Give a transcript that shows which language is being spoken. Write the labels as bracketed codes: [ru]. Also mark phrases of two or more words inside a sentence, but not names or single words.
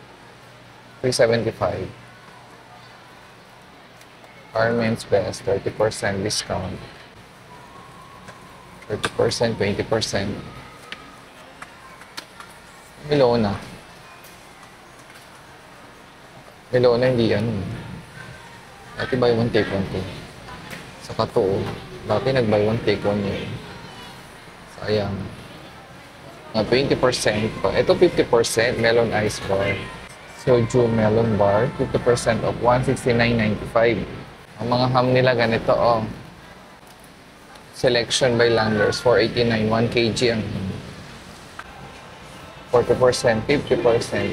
[tl] 375. Carmen's Best, 30% discount. 30%, 20%. Milona. Milona, hindi yan. Dati [en] buy one, take one [tl] to. Saka to, dati nag- [en] buy one, take one [tl] yun. Sayang. Nga 20% pa. Ito 50%, melon ice bar. Soju melon bar, 50% of 169.95. Ang mga ham nila ganito, oh. Selection by Landers, 489, 1 kg ang 40%, 50%.